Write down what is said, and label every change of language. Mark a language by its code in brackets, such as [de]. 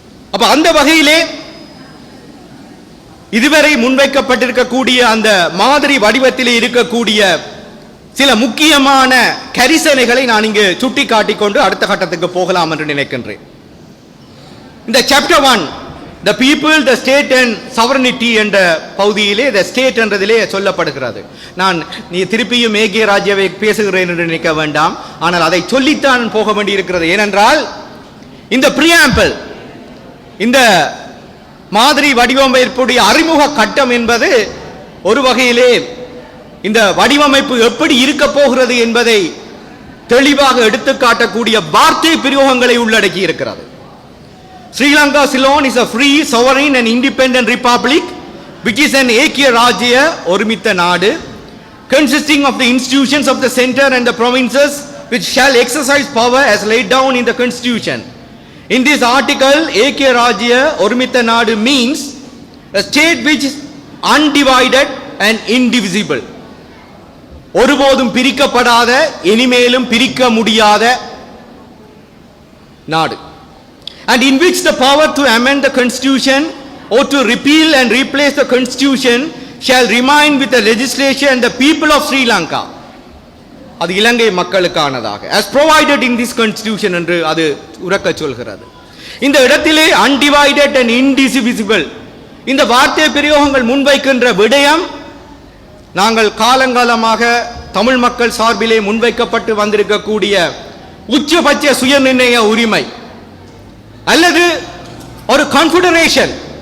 [ta] அப்ப அந்த வகையிலே இதுவரை முன்வைக்கப்பட்டிருக்கக்கூடிய அந்த மாதிரி வடிவத்திலே இருக்கக்கூடிய சில முக்கியமான கரிசனைகளை நான் இங்கு சுட்டிக்காட்டிக் கொண்டு அடுத்த கட்டத்துக்கு போகலாம் என்று நினைக்கின்றேன். இந்த chapter 1 [en] the people, the state and sovereignty [ta] என்ற பகுதியிலே the state என்றதிலே சொல்லப்படுகிறது. நான் நீ திருப்பியும் ஏகே ராஜ்யவை பேசுகிறேன் என்று நினைக்க வேண்டாம், ஆனால் அதை சொல்லித்தான் போக வேண்டியிருக்கிறது. ஏனென்றால் இந்த preamble, இந்த மாதிரி வடிவமைப்புடைய அறிமுக கட்டம் என்பது ஒரு வகையிலே இந்த வடிவமைப்பு எப்படி இருக்க போகிறது என்பதை தெளிவாக எடுத்துக்காட்டக்கூடிய வார்த்தை பிரயோகங்களை உள்ளடக்கி இருக்கிறது. [en] Sri Lanka Ceylon is a free, sovereign and independent republic which is an Ekya Rajya, [ta] ஒருமித்த நாடு, [en] consisting of the institutions of the center and the provinces which shall exercise power as laid down in the constitution. In this article, Ekya Rajya, [ta] ஒருமித்த நாடு [en] means a state which is undivided and indivisible. [ta] ஒருபோதும் பிரிக்கப்படாத, இனிமேலும் பிரிக்க முடியாத நாடு. [en] And in which the power to amend the constitution or to repeal and replace the constitution shall remain with the legislature and the people of Sri Lanka. [ta] அது இலங்கை மக்களுக்கானதாக [en] as provided in this constitution [ta] என்று அது உரக்க சொல்கிறது. இந்த இடத்திலே [en] undivided and indivisible [ta] இந்த வார்த்தை பிரயோகங்கள் முன்வைக்கின்ற விடயம் நாங்கள் காலங்காலமாக தமிழ் மக்கள் சார்பிலே முன்வைக்கப்பட்டு வந்திருக்கக்கூடிய உச்சபட்ச சுயநிர்ணய உரிமை அல்லது ஒரு கான்ஃபெடரேஷன்,